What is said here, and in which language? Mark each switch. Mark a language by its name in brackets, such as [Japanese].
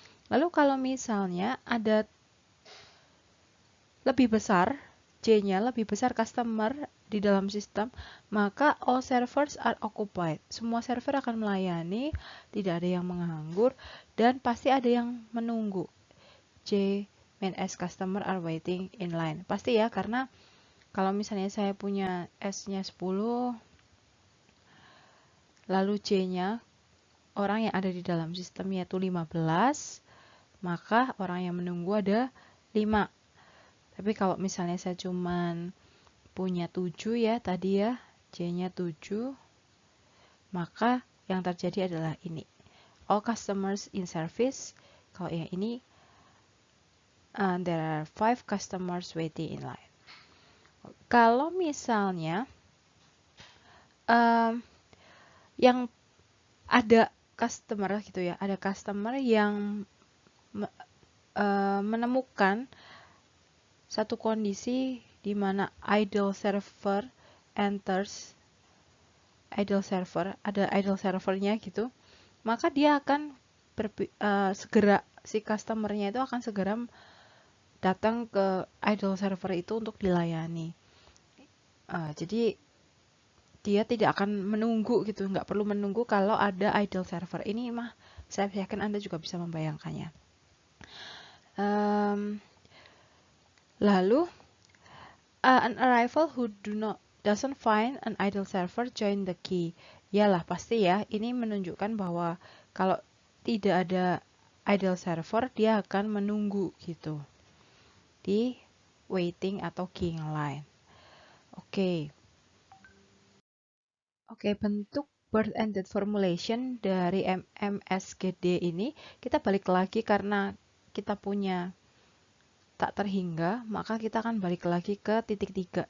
[Indonesian] Lalu kalau misalnya ada lebih besar, C-nya lebih besar customer di dalam sistem, maka [English] all servers are occupied. [Indonesian] Semua server akan melayani, tidak ada yang menganggur, dan pasti ada yang menunggu. [English] J mean as customer are waiting in line. [Indonesian] Pasti ya, karena kalau misalnya saya punya S-nya 10, lalu C-nya orang yang ada di dalam sistem yaitu 15, maka orang yang menunggu ada 5. Tapi kalau misalnya saya cuman punya 7 ya tadi ya, C-nya 7, maka yang terjadi adalah ini. [English] All customers in service. [Indonesian] Kalau yang ini, [English] there are 5 customers waiting in line. [Indonesian] Kalau misalnya yang ada customer gitu ya, ada customer yang menemukan satu kondisi di mana [English] idle server enters, idle server, [Indonesian] ada idle servernya gitu, maka dia akan segera, si customernya itu akan segera datang ke idle server itu untuk dilayani. Jadi dia tidak akan menunggu gitu, nggak perlu menunggu kalau ada idle server. Ini mah saya yakin Anda juga bisa membayangkannya. [English] Lalu an arrival who doesn't find an idle server join the queue. [Indonesian] Yalah pasti ya, ini menunjukkan bahwa kalau tidak ada idle server, dia akan menunggu gitu di waiting atau queuing line. Oke. Oke, bentuk birth and death formulation dari MSGD ini kita balik lagi karena kita punya tak terhingga, maka kita akan balik lagi ke titik 3.